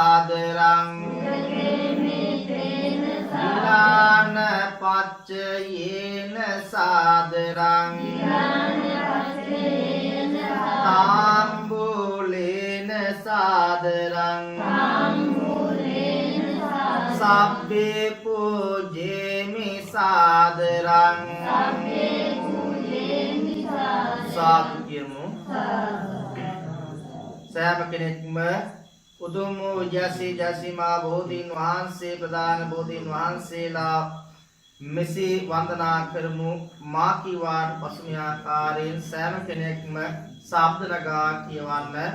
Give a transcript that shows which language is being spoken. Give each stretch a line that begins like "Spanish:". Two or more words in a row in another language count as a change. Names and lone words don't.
Pali: සාදරං විලාන පච්චයේන සාදරං තාම්බූලේන සාදරං සබ්බේ පූජේමි සාදරං
Sinhala: සාදු කියමු. සෑම කෙනෙක්ම උතුම් වූ ජසීමා බෝධීන් වහන්සේ ප්‍රධාන බෝධීන් වහන්සේලා මෙසේ වන්දනා කරමු. මා කීවාට පසු මේ ආකාරයෙන් සෑම කෙනෙක්ම ශබ්ද නගා කියවන්න.